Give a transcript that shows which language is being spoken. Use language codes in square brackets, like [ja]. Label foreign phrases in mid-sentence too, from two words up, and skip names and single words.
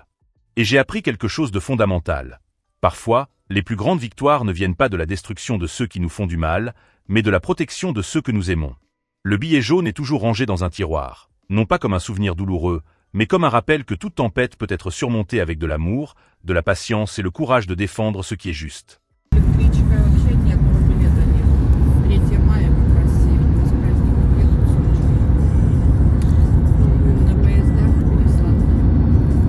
[fr] Et j'ai appris quelque chose de fondamental. Parfois, les plus grandes victoires ne viennent pas de la destruction de ceux qui nous font du mal, mais de la protection de ceux que nous aimons. Le billet jaune est toujours rangé dans un tiroir, non pas comme un souvenir douloureux, mais comme un rappel que toute tempête peut être surmontée avec de l'amour, de la patience et le courage de défendre ce qui est juste. [ru] Электричка вообще ни одного билета нет. 3 мая как раз все с праздником едут на поездах бесплатно.